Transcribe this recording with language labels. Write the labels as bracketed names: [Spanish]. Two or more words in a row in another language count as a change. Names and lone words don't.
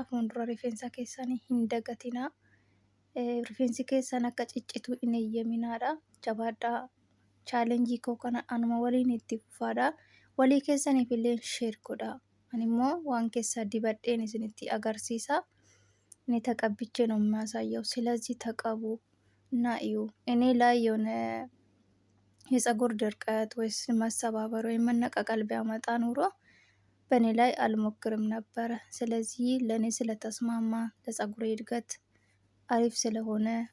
[Oromo] Fuuldura rifeensa keessanii hin dagatinaa. Rifeensi keessan akka ciccitu hin eeyyaminaadha. Jabaadhaa. Chaalenjii koo kana anuma waliin itti fufaadha. Walii keessaniif illee sheer godhaa. Ani immoo waan keessaa dibadheen isinitti agarsiisa. [Amharic] እኔ ተቀብቼ ነው የሚያሳየው። ስለዚህ ተቀቡ እና እዩ። እኔ ላይ የሆነ የፀጉር ድርቀት ወይስ መሰባበር ወይም መነቃቀል ቢያመጣ ኑሮ በእኔ ላይ አልሞክርም ነበረ። ስለዚህ ለእኔ ስለተስማማ ለፀጉሬ እድገት አሪፍ ስለሆነ